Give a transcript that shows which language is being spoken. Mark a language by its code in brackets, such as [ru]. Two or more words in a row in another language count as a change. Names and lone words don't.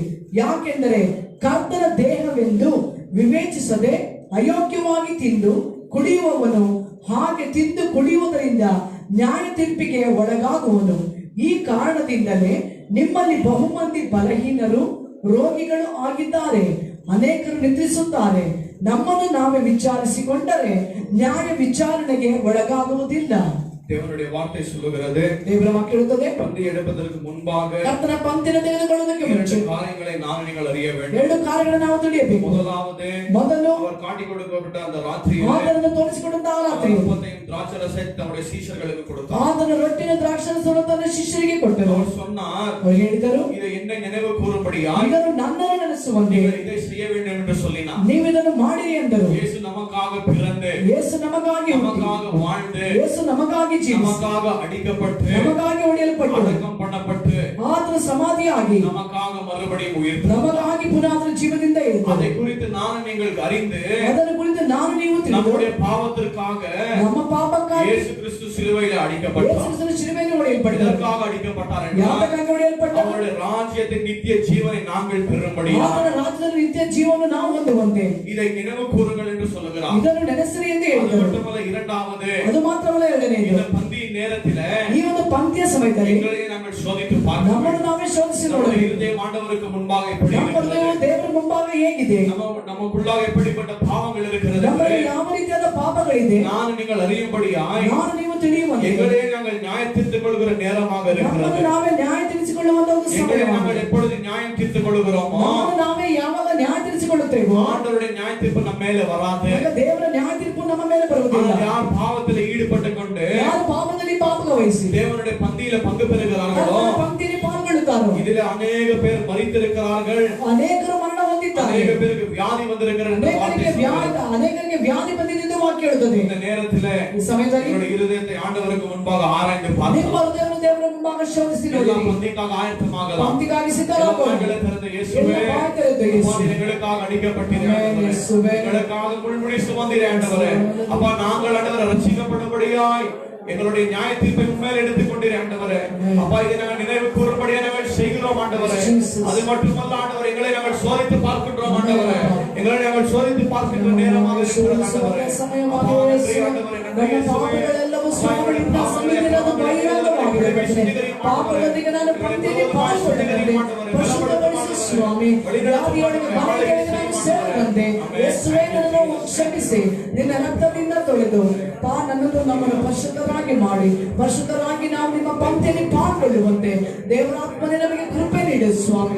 [kn] ಯಾಕೆಂದರೆ ಕರ್ತನ ದೇಹವೆಂದು ವಿವೇಚಿಸದೆ ಅಯೋಗ್ಯವಾಗಿ ತಿಂದು ಕುಡಿಯುವವನು ಹಾಗೆ ತಿಂದು ಕುಡಿಯುವುದರಿಂದ ನ್ಯಾಯ ತೀರ್ಪಿಗೆ ಒಳಗಾಗುವನು. ಈ ಕಾರಣದಿಂದಲೇ ನಿಮ್ಮಲ್ಲಿ ಬಹುಮಂದಿ ಬಲಹೀನರು, ರೋಗಿಗಳು ಆಗಿದ್ದಾರೆ, ಅನೇಕರು ನಿದ್ರಿಸುತ್ತಾರೆ. ನಮ್ಮನ್ನು ನಾವೇ ವಿಚಾರಿಸಿಕೊಂಡರೆ ನ್ಯಾಯ ವಿಚಾರಣೆಗೆ ಒಳಗಾಗುವುದಿಲ್ಲ. [ta] தேவனுடைய வார்த்தை சொல்லுகிறது, [kn] ದೇವರ ವಾಕ್ಯ ಹೇಳುತ್ತದೆ, [ta] பந்தி எடுப்பதற்கு முன்பாக [kn] ಕರ್ತನ ಪಂಕ್ತಿಯನ್ನು ತೆಗೆದುಕೊಳ್ಳುವುದಕ್ಕೆ ಮುಂಚೆ [ta] இரண்டு காரியங்களை நாம் நீங்கள் அறிய வேண்டும். [kn] ಎರಡು ಕಾರ್ಯಗಳನ್ನು ನಾವು ತಿಳಿಯಬೇಕು. [ta] ಮೊದಲು அவர் காட்டிக் கொடுக்கப்பட்ட அந்த ராத்திரியில் [kn] ಆತನನ್ನು ತೋರಿಸಿಕೊಟ್ಟಂತಹ ರಾತ್ರಿ [ta] அப்பத்தையும் திராட்சரசத்தையும் தம்முடைய சீஷர்களுக்கு கொடுத்தார். [kn] ಆತನ ರೊಟ್ಟಿನ ದ್ರಾಕ್ಷಾರಸವನ್ನು ತನ್ನ ಶಿಷ್ಯರಿಗೆ ಕೊಟ್ಟರು. [ta] அவர் சொன்னார், [kn] ಅವರು ಹೇಳಿದರು, [ta] இதை என்ன நினைவு கூறும்படியாய் [kn] ಇದನ್ನು ನನ್ನನ್ನು ನೆನೆಸುವಂತೆ [ta] இதை செய்ய வேண்டும் என்று சொல்லினார். [kn] ನೀವು ಇದನ್ನು ಮಾಡಿರಿ ಎಂದರು. [ta] இயேசு நமக்காக பிறந்து, [kn] ಯೇಸು ನಮಗಾಗಿ ಹುಟ್ಟಿ, [ta] நமக்காக வாழ்ந்து, [kn] ಯೇಸು ನಮಗಾಗಿ ಜೀವಿಸಿ, [ta] நமக்காக அடிக்கப்பட்டு, [kn] ನಮಗಾಗಿ ಹೊಡೆಯಲ್ಪಟ್ಟು, [ta] அடக்கம் பண்ணப்பட்டு, [kn] ಆತನ ಸಮಾಧಿಯಾಗಿ [ta] நமக்காக மறுபடியும் உயிர்த்து, [kn] ನಮಗಾಗಿ ಪುನಃ ಆತನ ಜೀವದಿಂದ ಎದ್ದು, [ta] அதை குறித்து ನಾನು நீங்கள் அறிந்து, [kn] ಅದನ್ನು ಕುರಿತು ನಾನು ನೀವು ತಿಳಿದು, [ta] நம்முடைய பாவத்திற்காக [kn] ನಮ್ಮ ಪಾಪಕ್ಕಾಗಿ [ta] இயேசு கிறிஸ்து சிலுவையில் அடிக்கப்பட்டார். [kn] ಯೇಸು ಕ್ರಿಸ್ತನ ಶಿಲುಬೆಯಲ್ಲಿ ಹೊಡೆಯಲ್ಪಟ್ಟರು. [ta] எதற்காக அடிக்கப்பட்டார் என்றால், [kn] ಯಾತಕ್ಕಾಗಿ ಹೊಡೆಯಲ್ಪಟ್ಟರು? [ta] அவருடைய ராஜ்யத்தின் நித்திய ஜீவனை நாங்கள் பெறும்படியாக. [kn] ಆತನ ರಾಜ್ಯದಲ್ಲಿ ನಿತ್ಯ ಜೀವವನ್ನು ನಾವು ಹೊಂದುವಂತೆ [ta] இதை நினைவு கூறுங்கள் என்று சொல்லுகிறார். [kn] ಇದನ್ನು ನೆನೆಸಿರಿ ಎಂದು [ta] அது [kn] ಹೇಳಿದರು. [ta] மட்டுமல்ல, இரண்டாவது, [kn] ಅದು ಮಾತ್ರವಲ್ಲ, ಎರಡನೆಯದು, [ta] இந்த பந்தி நேரத்திலே [kn] ಈ ಒಂದು ಪಂಕ್ತಿಯ ಸಮಯದಲ್ಲಿ [ta] எங்களை நாங்கள் சோதித்து பார்க்க [kn] ನಮ್ಮನ್ನು [ta] வேண்டும். [kn] ನಾವೇ ಶೋಧಿಸಿ [ta] நம்முடைய [kn] ನೋಡಬೇಕು. [ta] இருதயம் ஆண்டவருக்கு முன்பாக எப்படி [kn] ನಮ್ಮ [ta] இருக்கிறது? [kn] ಹೃದಯವು ದೇವರ ಮುಂಭಾಗ ಹೇಗಿದೆ? [ta] நமக்குள்ளாக எப்படிப்பட்ட பாவங்கள் இருக்கிறது? [kn] ನಮ್ಮಲ್ಲಿ ಯಾವ ರೀತಿಯಾದ ಪಾಪಗಳಿದೆ? [ta] நான் நீங்கள் அறியும்படியாய் [kn] ನಾನು ನೀವು ತಿಳಿಯುವಂತೆ [ta] எங்களே நாங்கள் நியாயம் தீர்த்துக் கொள்கிற நேரமாக [kn] ನಮ್ಮನ್ನು [ta] இருக்கிறது. [kn] ನಾವೇ ನ್ಯಾಯ ತಿಳಿಸಿಕೊಳ್ಳುವಂತ ಒಂದು [ta] எங்களை [kn] ಸಮಯ. [ta] நாங்கள் எப்பொழுது நியாயம் தீர்த்துக் கொள்கிறோமோ, [kn] ನಮ್ಮನ್ನು ನಾವೇ ಯಾವಾಗ ನ್ಯಾಯ ತಿಳಿಸಿಕೊಳ್ಳುತ್ತೇವೋ [ta] ஆண்டவருடைய நியாய தீர்ப்பு நம்ம மேல வராது. [kn] ಆಗ ದೇವರ ನ್ಯಾಯ ತೀರ್ಪು ನಮ್ಮ ಮೇಲೆ ಬರುವುದಿಲ್ಲ. [ta] ஆனால் யார் பாவத்தில் ஈடுபட்டு கொண்டு [kn] ಯಾರು ಪಾಪದಲ್ಲಿ ಪಾಪವಹಿಸಿ [ta] தேவனுடைய பந்தியில பங்கு பெறுகிறார்களோ, [kn] ಪಂಕ್ತಿಯಲ್ಲಿ ಪಾಲ್ಗೊಳ್ಳುತ್ತಾರೋ, [ta] இதிலே அநேக பேர் மரித்திருக்கிறார்கள், [kn] ಅನೇಕರು ಮರಣ ಹೊಂದಿದ್ದಾರೆ, [ta] அநேக பேருக்கு வியாதி வந்திருக்கிறது என்று வார்த்தை சொல்லுகிறது. [kn] ಅನೇಕರಿಗೆ ವ್ಯಾಧಿ ಬಂದಿದೆ ಎಂದು ವಾಕ್ಯ ಹೇಳುತ್ತದೆ. [ta] இந்த நேரத்திலே [kn] ಈ ಸಮಯದಲ್ಲಿ [ta] உங்களுடைய இருதயத்தை ஆண்டவருக்கு முன்பாக ஆராய்ந்து [kn] ನಿಮ್ಮ [ta] பார்க்கலாம். [kn] ಹೃದಯವನ್ನು ದೇವರ ಮುಂಭಾಗ ಶೋಧಿಸಿ ನೋಡಿ. [ta] எல்லாம் பந்திக்காக ஆயத்தமாகலாம். [kn] ಪಂಕ್ತಿಗಾಗಿ ಸಿದ್ಧರಾಗೋಣ. [ta] எங்களை திறந்த இயேசுவே, [kn] ಎಲ್ಲ ಬಾಯಿ ತೆರೆದ ಯೇಸು. [ta] அப்பா, எங்களுக்காக அடிக்கப்பட்டீரே ஆமென் இயேசுவே. எங்களுக்காக முள்முடி சுமந்தீரே ஆண்டவரே. அப்பா, நாங்கள் ஆண்டவரே ரட்சிக்கப்படும்படியாய் எங்களுடைய நியாய தீர்ப்பை உண்மையில் எடுத்துக்கொண்டீரே ஆண்டவரே. அப்பா, இதை நாங்கள் நினைவு கூறும்படியாக நாங்கள் செய்கிறோம் ஆண்டவரே. அது மட்டுமல்ல ஆண்டவரே, எங்களை நாங்கள் சோதித்து பார்க்கின்றோம் ஆண்டவரே. எங்களை நாங்கள் சோதித்து பார்க்கின்ற நேரமாக இருக்கிறது ஆண்டவரே. அப்பா, நன்றி ஆண்டவரே, நன்றி இயேசுவே. [kn] ಪಾಪಗಳೆಲ್ಲವೂ ಸ್ವಾಮಿಯಿಂದ ಸನ್ನಿಧಿಯಲ್ಲಿ ಬಹಿರಂಗವಾಗಿದೆ. ಪಾಪದೊಂದಿಗೆ ನಾನು ಪಂಕ್ತಿಯಲ್ಲಿ ಪಾಲ್ಗೊಳ್ಳುತ್ತೇನೆ. ಪರಿಶುದ್ಧಗೊಳಿಸು ಸ್ವಾಮಿ. ವ್ಯಾಧಿಯೊಳಗೆ ಬಾಧೆಗಳಿಗೆ ನಾನು ಸೇರದಂತೆ ಯೇಸುವೇ ನನ್ನನ್ನು ಕ್ಷಮಿಸಿ ನಿನ್ನ ರಕ್ತದಿಂದ ತೊಳೆದು ನನ್ನನ್ನು ನಮ್ಮನ್ನು ಪರಿಶುದ್ಧರಾಗಿ ಮಾಡಿ ಪರಿಶುದ್ಧರಾಗಿ ನಾವು ನಿಮ್ಮ ಪಂಕ್ತಿಯಲ್ಲಿ ಪಾಲ್ಗೊಳ್ಳುವಂತೆ ದೇವರಾತ್ಮನೇ ನಮಗೆ ಕೃಪೆ ನೀಡು ಸ್ವಾಮಿ.